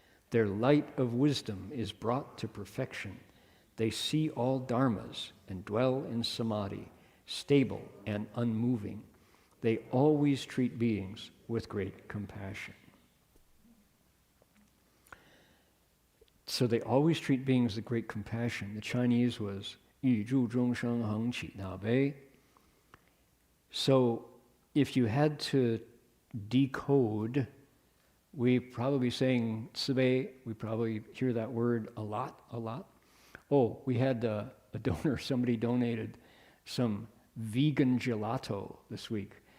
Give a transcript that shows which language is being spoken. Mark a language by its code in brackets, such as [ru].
[en] Their light of wisdom is brought to perfection. They see all dharmas and dwell in samadhi, stable and unmoving. They always treat beings with great compassion. So they always treat beings with great compassion. The Chinese was [zh] 与诸众生恒起大悲. [en] So if you had to decode, we probably saying 慈悲, we probably hear that word a lot. Oh, we had a donor, somebody donated some vegan gelato this week.